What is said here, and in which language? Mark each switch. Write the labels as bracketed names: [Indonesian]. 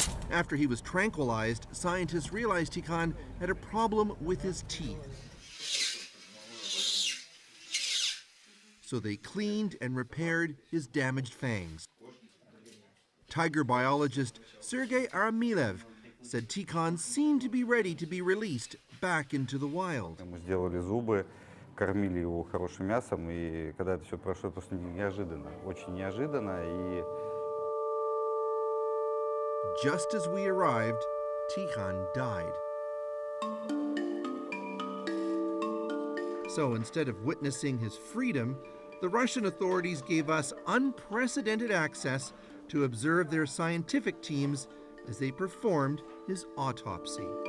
[English] After he was tranquilized, scientists realized Tikhon had a problem with his teeth. So they cleaned and repaired his damaged fangs. Tiger biologist Sergei Aramilev said Tikhon seemed to be ready to be released back into the wild. [Russian] Мы сделали зубы, кормили его хорошим мясом, и когда это все прошло, просто неожиданно, очень неожиданно, и [English] just as we arrived, Tikhon died. So instead of witnessing his freedom, the Russian authorities gave us unprecedented access to observe their scientific teams as they performed his autopsy.